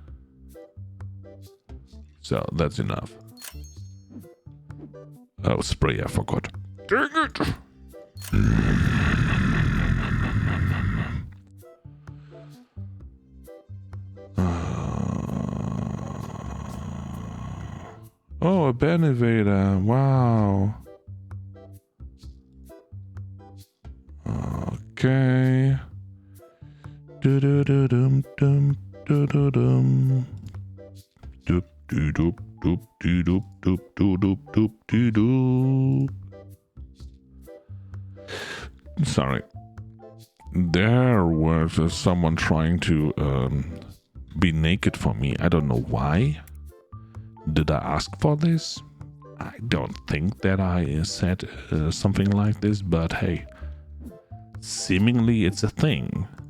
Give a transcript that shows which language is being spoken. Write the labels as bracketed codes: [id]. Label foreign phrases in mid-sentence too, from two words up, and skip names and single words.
[en] So that's enough. Oh, spray, I forgot. Dang it! Oh, a Benevator. Wow. Okay. Do-do-do-dum-dum, do-do-dum. Doop-doo-doop, doop-doo-doop, doop-doo-doop, doop-doo-doop. Sorry. There was someone trying to be naked for me. I don't know why. Did I ask for this? I don't think that I said something like this, but hey, seemingly it's a thing.